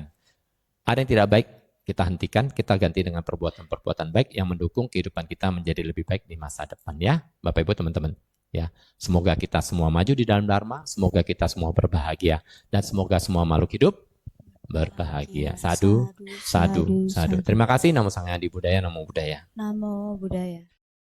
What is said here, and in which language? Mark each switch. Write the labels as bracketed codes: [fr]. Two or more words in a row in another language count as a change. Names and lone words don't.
[id] Ada yang tidak baik, kita hentikan, kita ganti dengan perbuatan-perbuatan baik yang mendukung kehidupan kita menjadi lebih baik di masa depan ya, Bapak Ibu teman-teman. Ya, semoga kita semua maju di dalam Dharma, semoga kita semua berbahagia dan semoga semua makhluk hidup berbahagia. [pi] Sadu, sadu, sadu. [id] Terima kasih. [pi] Namo Sang Hyang Adi Budaya, Namo Buddhaya. Namo Buddhaya.